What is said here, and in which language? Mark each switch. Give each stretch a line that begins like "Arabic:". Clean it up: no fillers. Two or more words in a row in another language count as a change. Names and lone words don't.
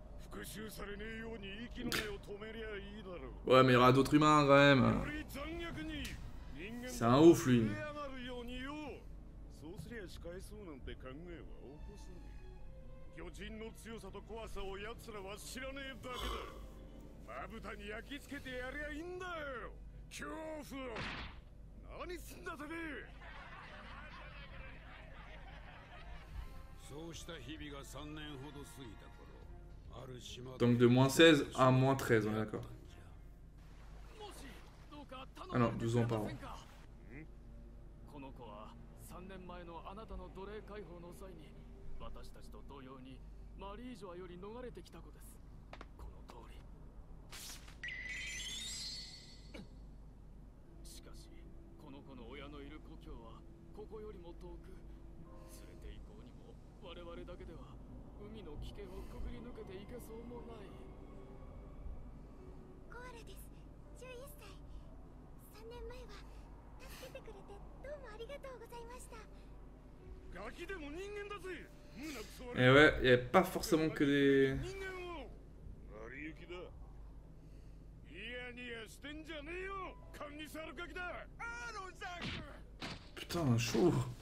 Japanese: 復讐されねえように息の根を止めりゃいいだろう。
French: Ouais, mais il y aura d'autres humains quand même. C'est un ouf lui.
Japanese: そうすりゃ仕返そうなんて考えは起こせねえ。巨人の強さと怖さを奴らは知らねえだけだ。まぶたに焼き付けてやりゃいいんだよ。恐怖を。何すんだてめえ。そうした日々が3年ほど過ぎた頃、ある島
French: Donc de moins 16 à moins 13, on est d'accord. Ah non, 12 ans par an.
Japanese: この子は3年前のあなたの奴隷解放の際に私たちと同様にマリージョアより逃れてきた子です。この通り。しかしこの子の親のいる故郷はここよりも遠く、連れて行こうにも我々だけでは海の危険をくぐり抜けていけそうもない。コアラです。11歳。3年前は助けてくれてどうもありがとうございました。ガキでも人間だぜ。
French: Et ouais, il n'y avait pas forcément que des... Putain, chaud.